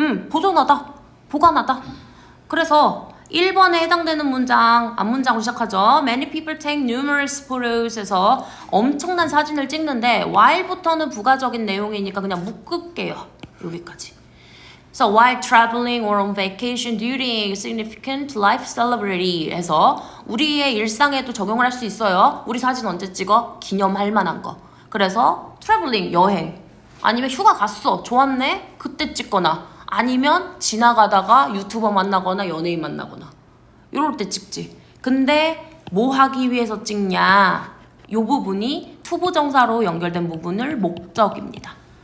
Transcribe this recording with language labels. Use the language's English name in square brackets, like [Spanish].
[Korean] 보존하다, 보관하다. 그래서 1번에 해당되는 문장, 앞문장으로 시작하죠. [English] Many people take numerous photos [Korean] 에서 엄청난 사진을 찍는데 while부터는 부가적인 내용이니까 그냥 묶을게요. 여기까지. [English] So while traveling or on vacation during significant life celebrity [Korean] 해서 우리의 일상에도 적용을 할 수 있어요. 우리 사진 언제 찍어? 기념할 만한 거. 그래서 traveling, 여행. 아니면 휴가 갔어. 좋았네? 그때 찍거나. 아니면 지나가다가 유튜버 만나거나 연예인 만나거나 이럴 때 찍지. 근데 뭐 하기 위해서 찍냐? 요 부분이 투부정사로 연결된 부분을 목적입니다.